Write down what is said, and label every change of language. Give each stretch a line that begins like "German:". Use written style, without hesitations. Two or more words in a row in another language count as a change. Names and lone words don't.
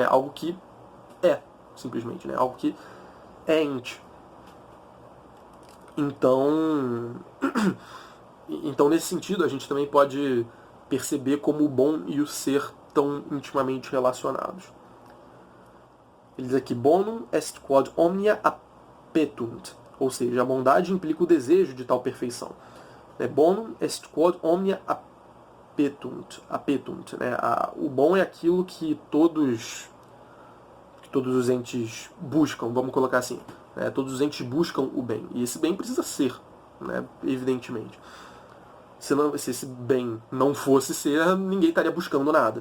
Portuguese: Algo que é, simplesmente, né? Algo que é ente. Então, nesse sentido, a gente também pode perceber como o bom e o ser estão intimamente relacionados. Ele diz aqui,
Latin: bonum est quod omnia appetunt,
Portuguese: ou seja, a bondade implica o desejo de tal perfeição.
Latin: Bonum est quod omnia appetunt,
Portuguese: né? O bom é aquilo que todos os entes buscam, vamos colocar assim. Né? Todos os entes buscam o bem. E esse bem precisa ser, né? Evidentemente. Se esse bem não fosse ser, ninguém estaria buscando nada.